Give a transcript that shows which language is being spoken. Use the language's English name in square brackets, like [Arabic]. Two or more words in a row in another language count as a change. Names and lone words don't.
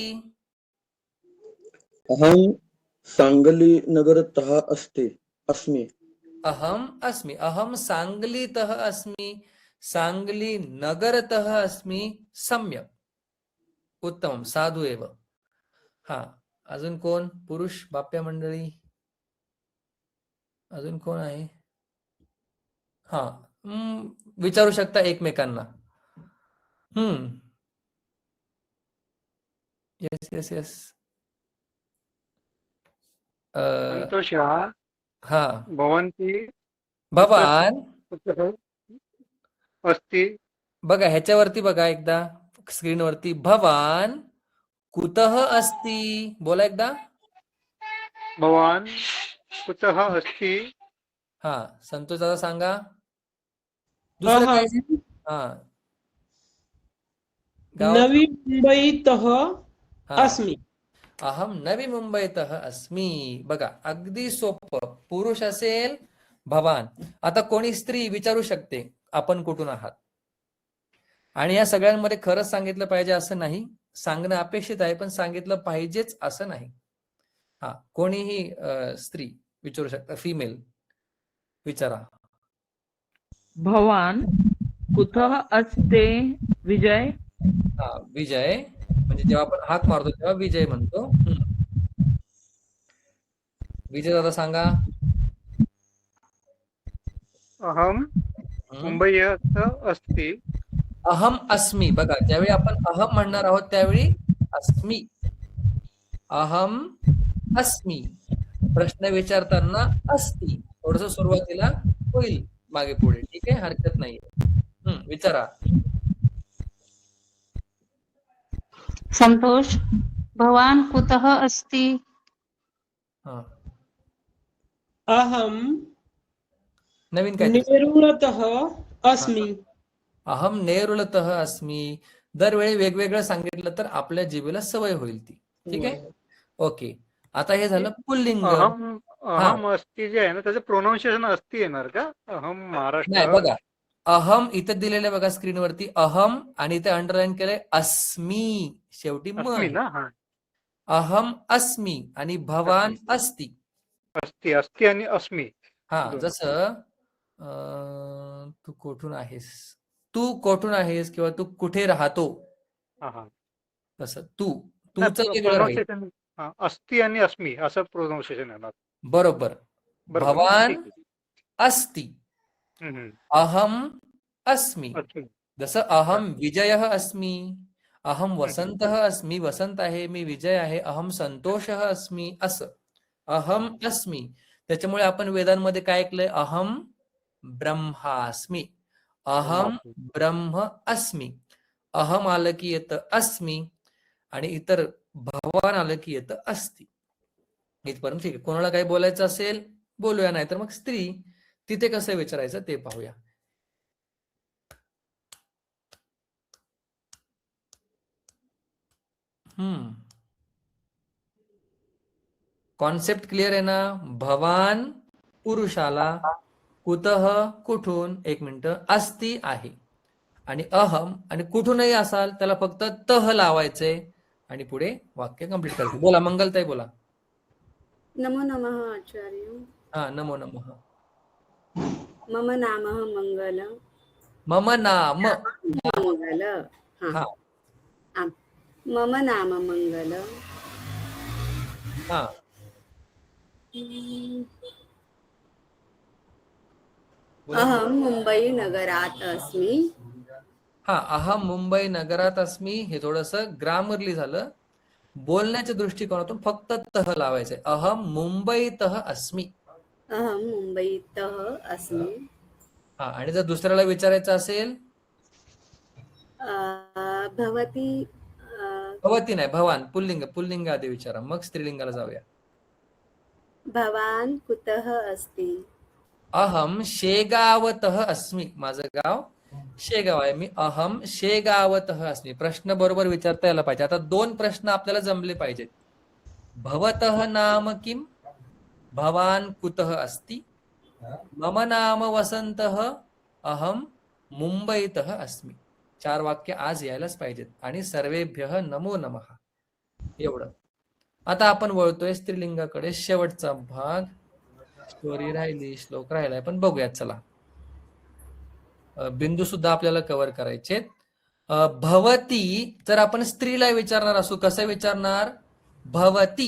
[Sanskrit] अहम सांगली नगरतः अस्मि. अहम अस्मि. अहम सांगलीतः अस्मि, सांगली नगरतः अस्मि. सम्यक, उत्तम, साधू एव. [Marathi] हा, अजून कोण? पुरुष बाप्या मंडळी अजून कोण आहे? हा, विचारू शकता एकमेकांना. [English] yes yes yes. [Marathi] संतोषः हा. [Sanskrit] भवन्ति भवान कुतः अस्ति. [Marathi] बघा ह्याच्यावरती बघा एकदा स्क्रीनवरती. [Sanskrit] भवान कुतः अस्ति? [Marathi] बोला एकदा. [Sanskrit] भवान कुतः अस्ति. [Marathi] हा, संतोष दादा सांगा. दुसरं काय? [Sanskrit] अहम [Marathi] हा, गाव. [Sanskrit] नवी मुंबईतः [Marathi] हा. [Sanskrit] अस्मि. अहम नवी मुंबईतः अस्मि. [Marathi] बघा अगदी सोपं. पुरुष असेल भवान. आता कोणी स्त्री विचारू शकते आपण कुठून आहात. आणि या सगळ्यांमध्ये खरंच सांगितलं पाहिजे असं नाही. सांगणं अपेक्षित आहे, पण सांगितलं पाहिजेच असं नाही. हा, कोणीही स्त्री विचारू शकता. फिमेल विचारा. [Sanskrit] भवान कुतः अस्ते? [Marathi] विजय. हा, विजय म्हणजे जेव्हा आपण हाक मारतो तेव्हा विजय म्हणतो. विजय दादा सांगा. [Sanskrit] अहम मुंबईत अस्ति. अहम अस्मि. [Marathi] बघा ज्यावेळी आपण अहम म्हणणार आहोत त्यावेळी अस्मि. [Sanskrit] अहम अस्मि. [Marathi] प्रश्न विचारताना अस्ति. थोडस सुरुवातीला होईल मागे पुढे. ठीक आहे, हरकत नाही. विचारा. [Sanskrit] संतोष भवान कुतः अस्ति [Marathi] हा [Sanskrit] अहम [Marathi] नवीन काहीतरी [Sanskrit] निरुळतः अस्मि. अहम नेरुलतः अस्मी. [Marathi] दरवेळी वेगवेगळं सांगितलं तर आपल्या जिभेला सवय होईल ती. ठीक आहे, ओके. आता हे झालं पुल्लिंग. [Sanskrit] अहम अस्ती [Marathi] जे आहे ना त्याचं प्रोनाऊन्सिएशन अस्ती येणार का? [Sanskrit] अहम [Marathi] नाही महाराष्ट्र बघा, अहम इथं दिलेलं आहे बघा स्क्रीनवरती, अहम, आणि इथे अंडरलाईन केलंय अस्मी, शेवटी म [Sanskrit] अस्मी [Marathi] आहे. ना. हा, [Sanskrit] अहम अस्मी आणि भवान अस्ति. अस्ती अस्ती आणि अस्मी. [Marathi] हा, दोन. जसं तू कुठून आहेस, तू कुठून आहेस किंवा तू कुठे राहतो, हा हा तसं तूचं वेगळं राहील. प्रोनाऊन्सिएशन अस्ती आणि अस्मी असं प्रोनाऊन्सिएशन येणार. बरोबर. बरोबर ना? [Sanskrit] भवान [Marathi] ठीक आहे. [Sanskrit] अस्ति, अहम अस्मि. अस्मी. जसं अहम विजयः अस्मि, अहम वसंतः अस्मि, [Marathi] वसंत आहे, मी विजय आहे, [Sanskrit] अहम संतोषः अस्मि, असं अहम अस्मि. [Marathi] त्याच्यामुळे आपण वेदांमध्ये काय ऐकलंय, [Sanskrit] अहम ब्रह्मास्मि, अहम ब्रह्म अस्मि. [Marathi] अहम आलं की येतं अस्मि, आणि इतर भवान आलं की येतं अस्ति. इथपर्यंत ठीक आहे. कोणाला काही बोलायचं असेल बोलूया, नाही तर मग स्त्री, तिथे कसं विचारायचं ते पाहूया. [English] concept clear [Marathi] आहे ना? भवान पुरुषाला, कुतः कुठून, एक मिनिट, अस्ति आहे, आणि अहम, आणि कुठूनही असाल त्याला फक्त तह लावायचंय आणि पुढे वाक्य कंप्लीट करायचं. बोला मंगलताई, बोला. [Sanskrit] नमो नमः आचार्य. हा, नमो नमः. मम नाम मंगल. मम नाम मंगल. [Marathi] हा [Sanskrit] मम नाम मंगल. [Marathi] हा [Sanskrit] अहम मुंबई नगरात अस्मि. हा, अहम मुंबई नगरात अस्मि. [Marathi] हे थोडंसं ग्रामरली झालं. बोलण्याच्या दृष्टिकोनातून फक्त तह लावायचंय. [Sanskrit] अहम मुंबईतः अस्मि. अहम मुंबईतः अस्मि. [Marathi] हा, आणि जर दुसऱ्याला विचारायचं असेल, [Sanskrit] भवती [Marathi] भवती नाही, भवान, पुल्लिंग आधी विचारा, मग स्त्रीलिंगाला जाऊया. [Sanskrit] भवान कुतः अस्ति. अहम शेगावतः अस्मि. [Marathi] माझं गाव शेगाव आहे, मी [Sanskrit] अहम शेगावतः अस्मि. [Marathi] प्रश्न बरोबर विचारता यायला पाहिजे. आता दोन प्रश्न आपल्याला जमले पाहिजेत. [Sanskrit] भवतः नाम किम, भवान कुतः अस्ति. मम नाम वसंतः, अहम मुंबईतः अस्मि. [Marathi] 4 वाक्य आज यायलाच पाहिजेत. [Sanskrit] आणि सर्वेभ्यः नमो नमः, [Marathi] एवढं. आता आपण वळतोय स्त्रीलिंगाकडे. शेवटचा भाग, स्टोरी राहिली, श्लोक राहिलाय, पण बघूयात. चला, बिंदू सुद्धा आपल्याला कव्हर करायचे. भवती जर आपण स्त्रीला विचारणार असू, कसं विचारणार, भवती.